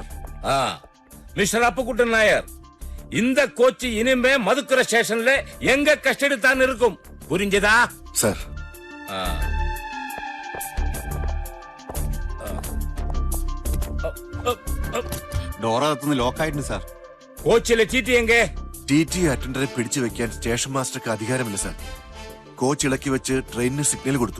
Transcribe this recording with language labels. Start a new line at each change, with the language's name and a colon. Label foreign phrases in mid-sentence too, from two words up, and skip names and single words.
Tamil: மிஸ்டர் அப்புக்குட்டன் நாயர், இந்த கோச்சு இனிமே மதுக்கரை ஸ்டேஷன்ல எங்க கஸ்டடி தான் இருக்கும். புரிஞ்சதா சார்?
Malayalam: ഡോറകത്തുനിന്ന് ലോക്കായിട്ടുണ്ട് സാർ. കോച്ചിലെ ടി ടി എങ്ക? ടി ടി അറ്റൻഡറെ പിടിച്ചു വെക്കാൻ
English: station masterkku
Malayalam: അധികാരമില്ല സാർ. കോച്ച് ഇളക്കി വെച്ച് ട്രെയിനിന് സിഗ്നൽ കൊടുത്തു.